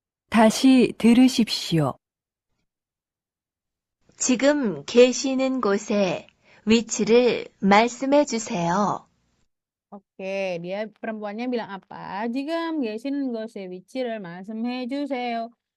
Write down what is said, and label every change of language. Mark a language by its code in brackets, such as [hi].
[ko] 다시 들으십시오. 지금 계시는 곳의 위치를 말씀해 주세요. [id] Oke, dia perempuannya bilang apa? [ko] 지금 계시는 곳의 위치를 말씀해 주세요.